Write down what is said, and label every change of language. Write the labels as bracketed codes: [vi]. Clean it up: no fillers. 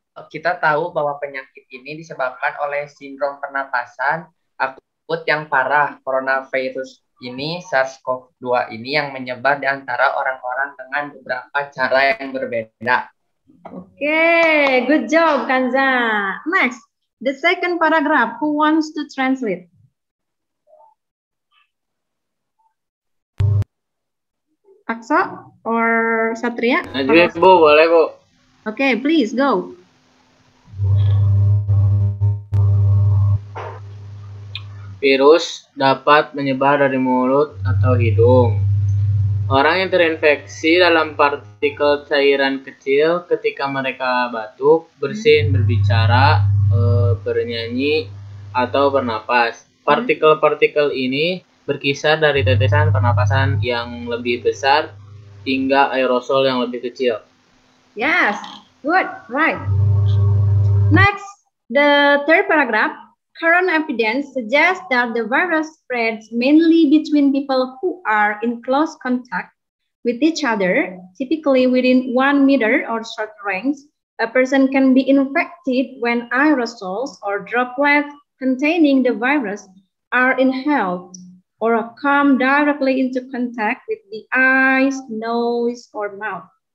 [id] Kita tahu bahwa penyakit ini disebabkan oleh sindrom pernapasan akut yang parah. Coronavirus ini, SARS-CoV-2 ini yang menyebar di antara orang-orang dengan beberapa cara yang berbeda. [en] Okay, good job, Kanza. Next, the second paragraph. Who wants to translate? Aksa or Satria? [id] Najib, Bu, boleh, Bu. [en] Okay, please go. [id] Virus dapat menyebar dari mulut atau hidung. Orang yang terinfeksi dalam partikel cairan kecil ketika mereka batuk, bersin, berbicara, bernyanyi, atau bernapas. Partikel-partikel ini berkisar dari tetesan pernapasan yang lebih besar hingga aerosol yang lebih kecil. [en] Yes, good, right. Next, the third paragraph. Current evidence suggests that the virus spreads mainly between people who are in close contact with each other, typically within 1 meter or short range. A person can be infected when aerosols or droplets containing the virus are inhaled or come directly into contact with the eyes, nose, or mouth.